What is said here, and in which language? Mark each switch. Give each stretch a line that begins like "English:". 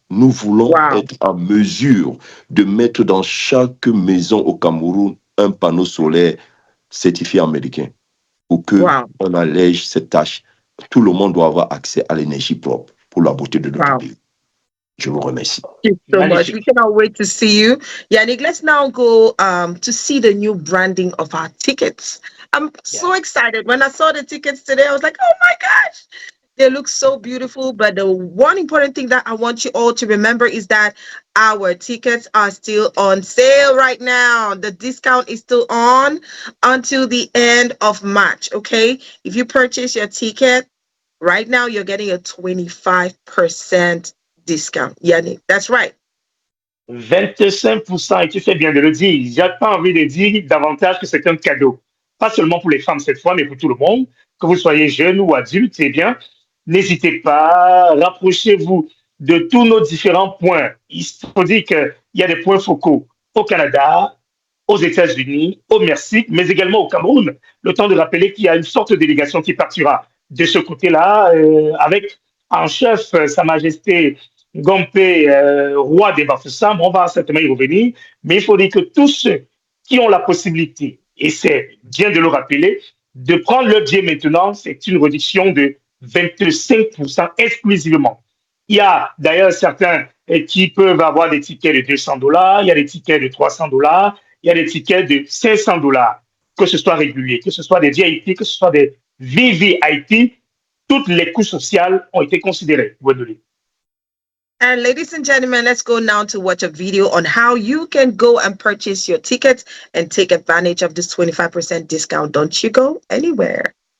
French: Nous voulons être en mesure de mettre dans chaque maison au Cameroun un panneau solaire certifié américain pour qu'on allège cette tâche. Tout le monde doit avoir accès à l'énergie propre pour la beauté de notre pays. Je vous remercie.
English: Thank you so much. We cannot wait to see you. Yannick, let's now go to see the new branding of our tickets. I'm so excited. When I saw the tickets today, I was like, oh my gosh. They look so beautiful, but the one important thing that I want you all to remember is that our tickets are still on sale right now. The discount is still on until the end of March, okay? If you purchase your ticket, right now you're getting a 25% discount. Yannick, that's right.
French: 25%, et tu fais bien de le dire. J'ai pas envie de dire davantage que c'est un cadeau. Pas seulement pour les femmes cette fois, mais pour tout le monde. Que vous soyez jeune ou adulte, eh bien, n'hésitez pas, rapprochez-vous de tous nos différents points. Il faut dire qu'il y a des points focaux au Canada, aux États-Unis, au Mexique, mais également au Cameroun. Le temps de rappeler qu'il y a une forte délégation qui partira de ce côté-là, avec en chef Sa Majesté Gompe, roi des Bafoussam. On va certainement y revenir, mais il faut dire que tous ceux qui ont la possibilité, et c'est bien de le rappeler, de prendre le billet maintenant, c'est une réduction de 25% exclusivement. Il y a d'ailleurs certains qui peuvent avoir des tickets de $200, il y a des tickets de $300, il y a des tickets de $500, que ce soit régulier, que ce soit des VIP, que ce soit des VVIP, toutes les couches sociales ont été considérées.
English: And ladies and gentlemen, let's go now to watch a video on how you can go and purchase your tickets and take advantage of this 25% discount. Don't you go anywhere.